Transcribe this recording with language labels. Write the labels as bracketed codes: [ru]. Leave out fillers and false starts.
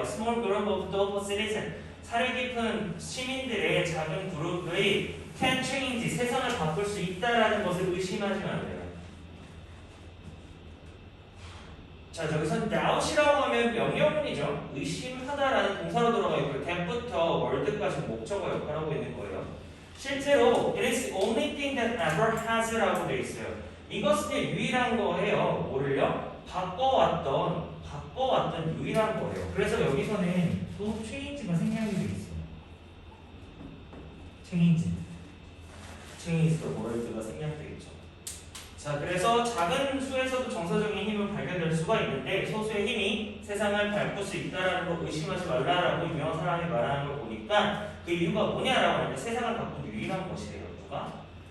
[en] Small group of thoughtful citizens [ko] 사려 깊은 시민들의 작은 그룹의 [en] can change [ko] 세상을 바꿀 수 있다라는 것을 의심하지 말래요. 자, 저기서 doubt이라고 하면 명령문이죠. 의심하다라는 동사로 들어가 있고 that부터 word까지 목적어 역할을 하고 있는 거예요. 실제로 [en] it is the only thing that ever has라고 [ko] 돼 있어요. 이것은 유일한 거예요. 뭐를요? 바꿔왔던 유일한 거예요. 그래서 여기서는 또 change가 생략이 돼 있어요. [en] change the word [ko] 가 생략돼 있죠. 자, 그래서 작은 수에서도 정서적인 힘을 발견될 수가 있는데 소수의 힘이 세상을 바꿀 수 있다라는 걸 의심하지 말라라고 유명한 사람이 말하는 걸 보니까 그 이유가 뭐냐라고 하는데 세상을 바꾼 유일한 것이래요. 누가?